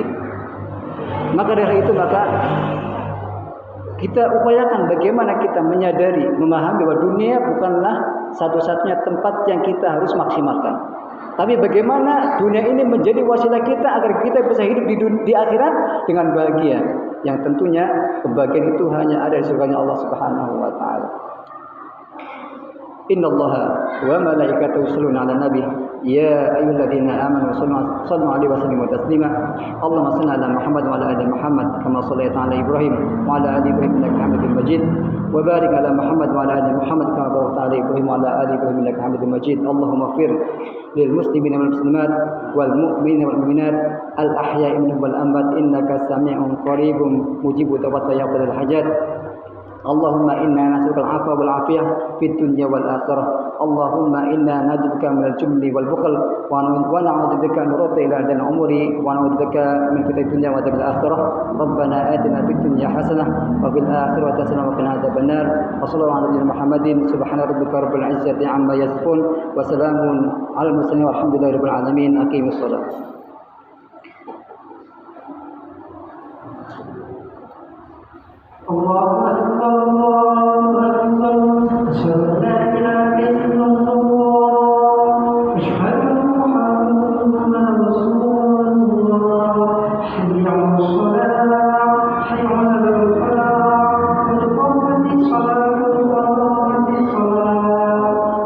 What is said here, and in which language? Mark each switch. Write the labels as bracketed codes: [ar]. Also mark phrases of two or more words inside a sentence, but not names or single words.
[id] Maka dari itu kita upayakan bagaimana kita menyadari, memahami bahwa dunia bukanlah satu-satunya tempat yang kita harus maksimalkan. Tapi bagaimana dunia ini menjadi wasilah kita agar kita bisa hidup di akhirat dengan bahagia. Yang tentunya kebahagiaan itu hanya ada di surganya Allah [ar] سبحانه وتعالى. إن الله وملائكته يصلون على النبي يا أيها الذين آمنوا صلوا عليه وسلموا تسليما. اللهم صل على محمد وعلى آل محمد كما صليت على إبراهيم وعلى آل إبراهيم إنك حميد مجيد. وبارك على محمد وعلى آل محمد كما باركت على إبراهيم وعلى آل إبراهيم إنك حميد مجيد. اللهم اغفر للمسلمين والمسلمات والمؤمنين والمؤمنات الأحياء منهم والأموات إنك سميع قريب مجيب توبة يا قاضي الحاجات. اللهم إنا نسألك العفو والعافية في الدنيا والآخرة. اللهم إنا نجعلك من الجبن والبخل ونعوذ بك من رتي إلى دن أموري ونعوذ بك من فتنة دنيا وعذاب الآخرة. ربنا آتنا في الدنيا حسنة وفي الآخرة حسنة وقنا عذاب النار. وصلى الله على نبينا محمد سبحان ربك رب العزة عما يصفون وسلام على المرسلين والحمد لله رب العالمين. أقيموا الصلاة. الله أكبر، الله أكبر، أشهد أن لا إله إلا الله، أشهد أن محمدا رسول الله، حي على الصلاة، حي على الفلاح، قد قامت الصلاة، قد قامت الصلاة.